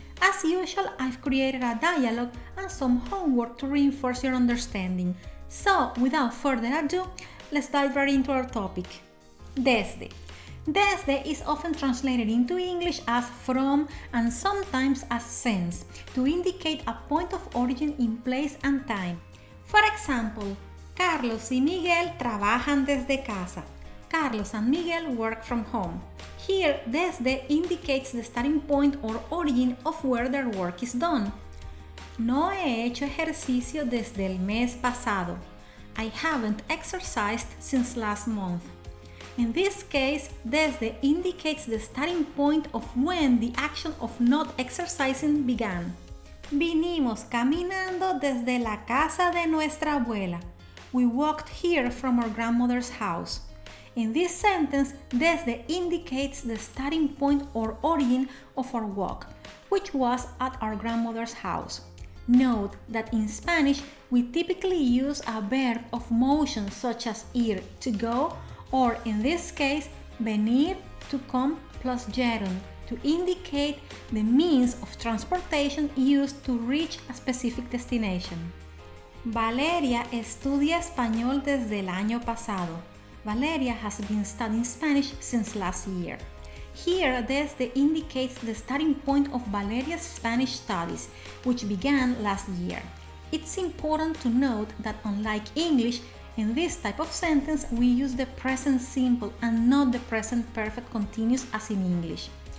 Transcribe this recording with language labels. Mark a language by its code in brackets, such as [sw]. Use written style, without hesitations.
[en] As usual, I've created a dialogue and some homework to reinforce your understanding. So, without further ado, let's dive right into our topic. Desde. Desde is often translated into English as from and sometimes as since to indicate a point of origin in place and time. For example, [es] Carlos y Miguel trabajan desde casa. [en] Carlos and Miguel work from home. Here, desde indicates the starting point or origin of where their work is done. [es] No he hecho ejercicio desde el mes pasado. [en] I haven't exercised since last month. In this case, desde indicates the starting point of when the action of not exercising began. [es] Vinimos caminando desde la casa de nuestra abuela. [en] We walked here from our grandmother's house. In this sentence, desde indicates the starting point or origin of our walk, which was at our grandmother's house. Note that in Spanish, we typically use a verb of motion such as ir, to go, or in this case, venir, to come, plus gerund, to indicate the means of transportation used to reach a specific destination. [es] Valeria estudia español desde el año pasado. [en] Valeria has been studying Spanish since last year. Here, desde indicates the starting point of Valeria's Spanish studies, which began last year. It's important to note that unlike English, in this type of sentence we use the present simple and not the present perfect continuous as in English.